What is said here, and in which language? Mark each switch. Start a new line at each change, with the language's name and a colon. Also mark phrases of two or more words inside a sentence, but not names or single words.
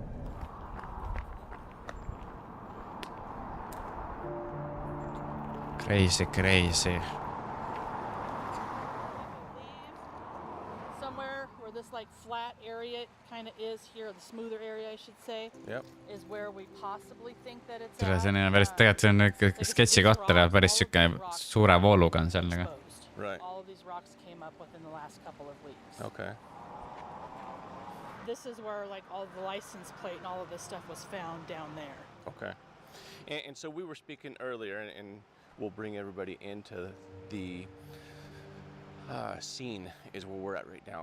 English: Crazy. I believe somewhere where this like flat area kind of is here, the smoother area I should say, Yep. is where we possibly think that it's Tere, at.
Estonian: see on päris, tegelikult see on ikka sketši koht ära, päris siuke suure vooluga on seal nagu.
English: Right. All of these rocks came up within the last couple of weeks. Okay. This is where like all the license plate and all of this stuff was found down there. Okay. And so we were speaking earlier, and we'll bring everybody into the scene is where we're at right now.